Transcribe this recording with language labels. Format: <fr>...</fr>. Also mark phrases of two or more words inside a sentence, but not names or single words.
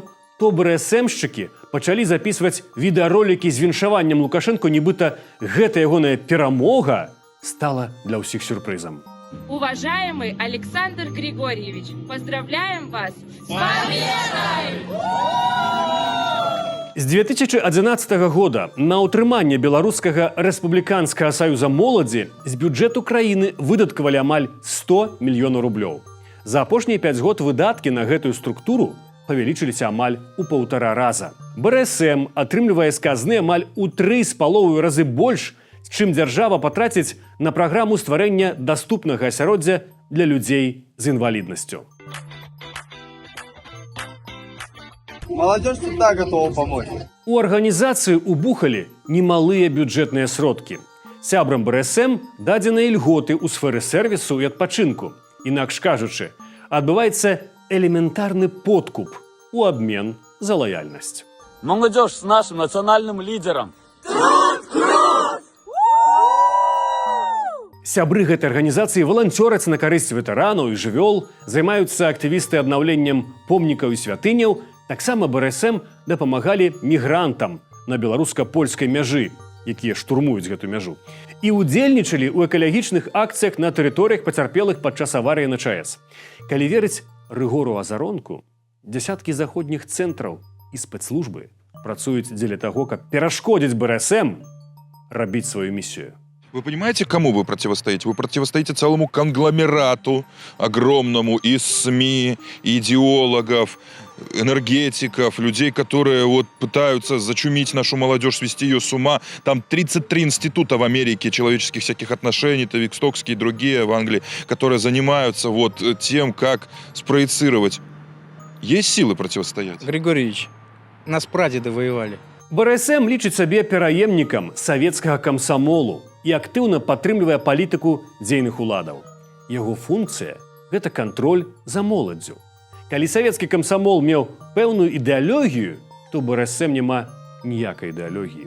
<be>то БРСМшчыкі пачалі запісваць відэаролікі з віншаваннем Лукашэнку, нібыта гэта ягоная перамога стала для ўсіх сюрпрызам.</be> <ru>Уважаемый Александр Григорьевич, поздравляем вас с победой!</ru> <be>З 2011 года на ўтрыманне Беларускага рэспубліканскага саюза моладзі з бюджэту краіны выдаткавалі амаль 100 мільёнаў рублёў. За апошнія 5 год выдаткі на гэтую структуру павялічыліся амаль у 1,5 раза. БРСМ атрымлівае з казны амаль у 3,5 разы больш, чым дзяржава патраціць на праграму стварэння даступнага асяроддзя для людзей з інваліднасцю.</be> <ru>Молодежь всегда готова помочь.</ru> <be>У арганізацыі убухалі немалыя бюджэтныя сродкі. Сябрам БРСМ дадзеныя ільготы ў сферы сервісу і адпачынку. Інакш кажучы, адбываецца элементарны подкуп у абмен за лаяльнасць.</be> <ru>Молодежь с нашим национальным лидером.</ru> <be>Сябры гэтай арганізацыі валанцёраць на карысць ветэранаў і жывёл, займаюцца актывісты аднаўленнем помнікаў і святыняў, таксама БРСМ дапамагалі мігрантам на беларуска-польскай мяжы, якія штурмуюць гэту мяжу, і ўдзельнічалі ў экалагічных акцыях на тэрыторыях пацярпелых падчас аварыі на ЧАЭС. Калі верыць Рыгору Азаронку, дзясяткі заходніх цэнтраў і спецслужбы працуюць дзеля таго, каб перашкодзіць БРСМ рабіць сваю місію.</be> <ru>Вы понимаете, кому вы противостоите? Вы противостоите целому конгломерату огромному из СМИ, идеологов, энергетиков, людей, которые вот пытаются зачумить нашу молодежь, свести ее с ума. Там 33 института в Америке человеческих всяких отношений, Тавикстокские и другие в Англии, которые занимаются вот тем, как спроецировать. Есть силы противостоять? Григорьевич, нас прадеды воевали.</ru> <be>БРСМ лічыць сабе пераемнікам савецкага камсамолу і актыўна падтрымлівае палітыку дзейных уладаў. Яго функцыя – гэта кантроль за моладдзю. Калі савецкі камсамол меў пэўную ідэалогію, то БРСМ няма ніякай ідэалогіі.</be>